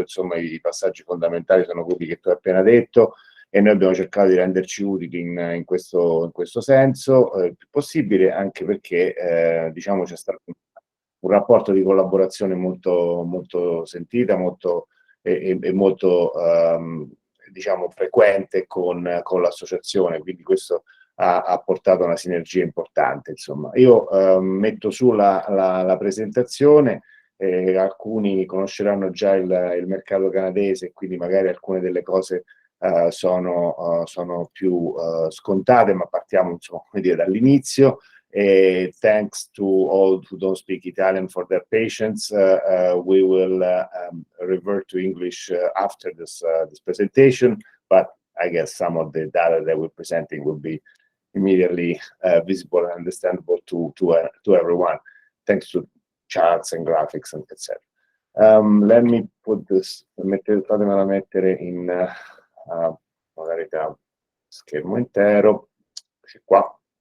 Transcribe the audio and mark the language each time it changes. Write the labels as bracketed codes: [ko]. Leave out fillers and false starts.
[it] Insomma, i passaggi fondamentali sono quelli che tu hai appena detto e noi abbiamo cercato di renderci utili in questo senso il più possibile, anche perché diciamo c'è stato un rapporto di collaborazione molto sentita, molto diciamo frequente con l'associazione, quindi questo ha portato a una sinergia importante. Insomma, io metto su la presentazione, alcuni conosceranno già il mercato canadese, quindi magari alcune delle cose sono più scontate, ma partiamo insomma come dire dall'inizio. [en] Thanks to all who don't speak Italian for their patience. We will revert to English after this presentation, but I guess some of the data that we're presenting will be immediately visible and understandable to everyone, thanks to charts and graphics and etc. Let me put this, [it] fatemela mettere in modalità schermo intero, qua.